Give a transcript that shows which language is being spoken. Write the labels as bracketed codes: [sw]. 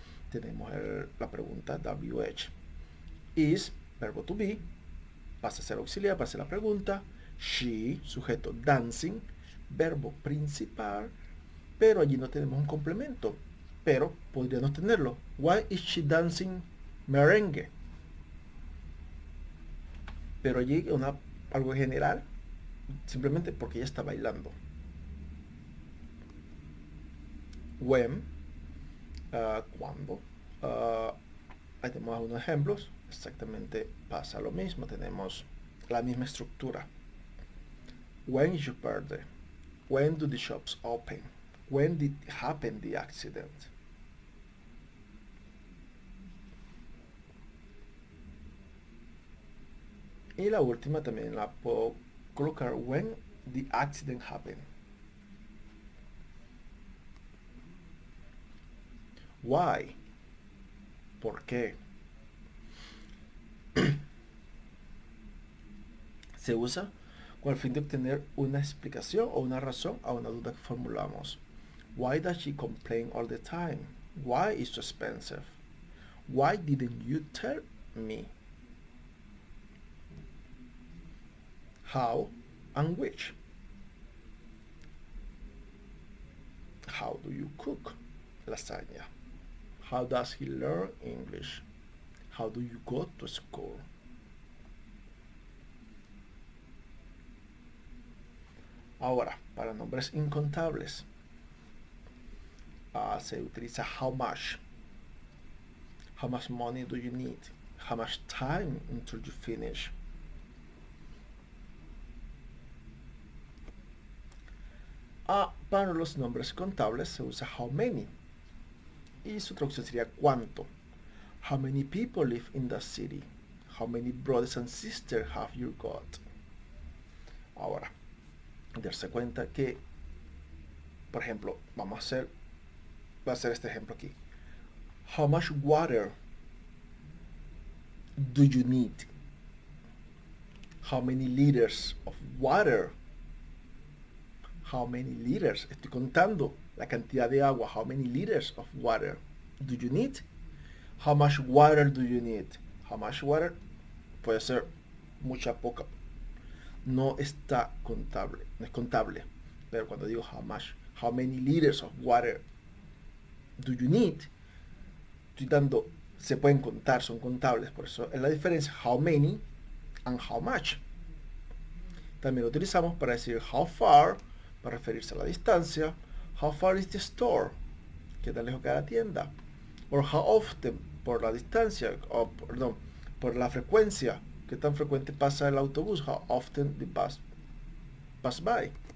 [es] Tenemos la pregunta WH. Is, verbo to be, pasa a ser auxiliar, pasa a ser la pregunta. She, sujeto dancing, verbo principal, pero allí no tenemos un complemento, pero podríamos tenerlo. [en] Why is she dancing merengue? [es] Pero allí algo general, simplemente porque ella está bailando. When, cuando. Ahí tenemos algunos ejemplos. Exactamente pasa lo mismo. Tenemos la misma estructura. [en] When is your birthday? When do the shops open? When did happen the accident? [es] Y la última también la puedo colocar [en] when the accident happened. [es] Why? ¿Por qué? Se usa con el fin de obtener una explicación o una razón a una duda que formulamos. [en] Why does she complain all the time? Why is so expensive? Why didn't you tell me? How and which. How do you cook lasagna? How does he learn English? How do you go to school? [es] Ahora, para nombres incontables, se utiliza how much. [en] How much money do you need? How much time until you finish? [es] Para los nombres contables se usa how many. Y su traducción sería cuánto. [en] How many people live in the city? How many brothers and sisters have you got? [es] Ahora, darse cuenta que, por ejemplo, voy a hacer este ejemplo aquí. [en] How much water do you need? How many liters of water? How many liters? [es] Estoy contando la cantidad de agua. [en] How many liters of water do you need? How much water do you need? How much water [es] puede ser mucha, poca. No está contable, no es contable. Pero cuando digo [en] how much, how many liters of water do you need? [es] Estoy dando, se pueden contar, son contables. Por eso es la diferencia [en] how many and how much. [es] También lo utilizamos para decir how far, para referirse a la distancia. [en] How far is the store? [es] ¿Qué tan lejos queda la tienda? [en] Or how often, [es] por la distancia, o perdón, por la frecuencia. ¿Qué tan frecuente pasa el autobús? [en] How often the bus pass by?